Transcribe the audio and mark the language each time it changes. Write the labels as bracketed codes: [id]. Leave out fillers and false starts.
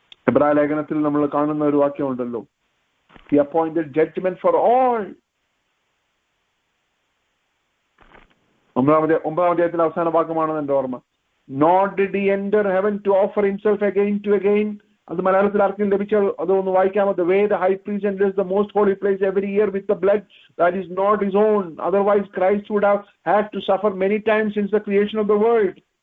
[ml] എബ്രായ ലേഖനത്തിൽ നമ്മൾ കാണുന്ന ഒരു വാക്യമുണ്ടല്ലോ, [en] He appointed judgment for all. [ml] 9-ാം അധ്യായത്തിലെ അവസാന വാക്യമാണെന്ന് എൻ്റെ ഓർമ്മ. [en] Nor did he enter heaven to offer himself again to again. [ml] അത് മലയാളത്തിൽ ആർക്കും ലഭിച്ചാൽ അതൊന്ന് വായിക്കാമോ? [en] The way the high priest enters the most holy place every year with the blood that is not his own. Otherwise Christ would have had to suffer many times since the creation of the world.